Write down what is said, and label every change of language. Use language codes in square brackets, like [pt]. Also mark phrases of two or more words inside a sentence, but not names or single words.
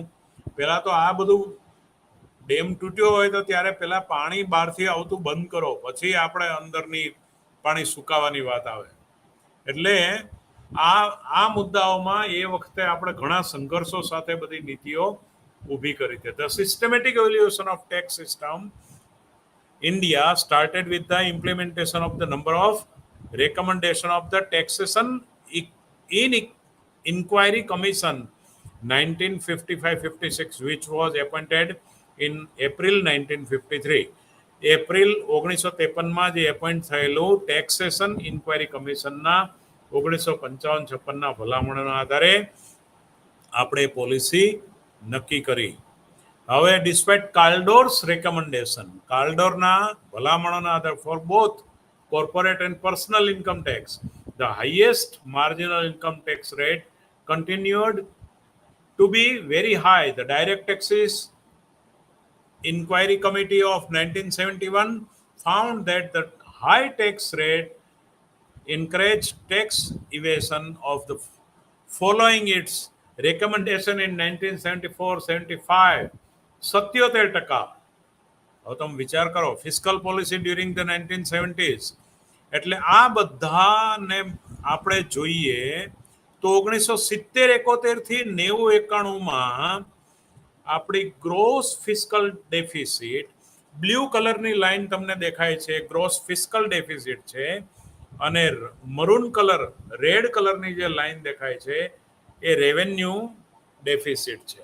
[gu] પહેલા તો આ બધું ડેમ તૂટ્યો હોય તો ત્યારે પહેલા પાણી બહારથી આવતું બંધ કરો, પછી આપણે અંદરની પાણી સુકાવાની વાત આવે. એટલે આ મુદ્દાઓમાં એ વખતે આપણે ઘણા સંઘર્ષો સાથે બધી નીતિઓ ઊભી કરી છે. [en] The systematic evolution of tax system India started with the implementation of the number of recommendation of the Taxation in Inquiry Commission 1955-56, which was appointed in April 1953. [gu] એપ્રિલ 1953માં જે એપોઇન્ટ થયેલું ટેક્સેશન ઇન્ક્વાયરી કમિશનના 1955-56ના ભલામણોના આધારે આપણે પોલિસી નક્કી કરી. [en] હવે despite Kaldor's recommendation, [gu] કાલ્ડોરના ભલામણોના આધારે [en] for both corporate and personal income tax, the highest marginal income tax rate continued to be very high. The direct taxes inquiry committee of 1971 found that the high tax rate encouraged tax evasion of the following its recommendation in 1974-75, 77%. [gu] હવે તમે વિચાર કરો, [en] fiscal policy during the 1970s. [gu] એટલે આ બધાને આપણે જોઈએ તો 1970-71 થી 90-91માં આપણી [en] gross fiscal deficit, [gu] બ્લુ કલરની લાઈન તમને દેખાય છે, [en] gross fiscal deficit [gu] છે, અને [en] maroon colour, [gu] રેડ કલરની જે લાઈન દેખાય છે એ [en] revenue deficit [gu] છે.